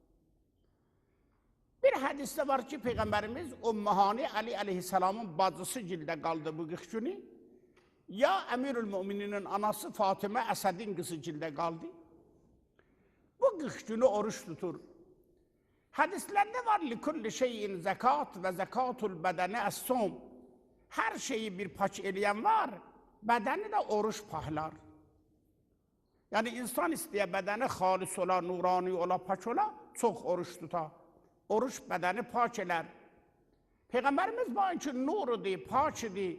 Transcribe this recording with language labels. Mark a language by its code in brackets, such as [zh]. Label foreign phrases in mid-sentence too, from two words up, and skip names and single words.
[tr] Bir hadiste var ki peygamberimiz Ümmühani Ali aleyhisselamın bacısı cilde kaldı bu 40 günü. Ya Emirül Mümininin anası Fatime Esed'in kızı cilde kaldı. [az] Bu 40 günü oruç tutur. [tr] Hadislerde var [ar] لكل شيء زكاة وزكاة البدن الصوم. [az] Hər şeyi bir pak eləyən var, bədəni də oruç pahlar. Yəni, insan istəyə bədəni xalis ola, nurani ola, pak ola, çox oruç tuta. Oruç bədəni pak elər. Peyğəmbərimiz bu ki, nurudur, pak idi.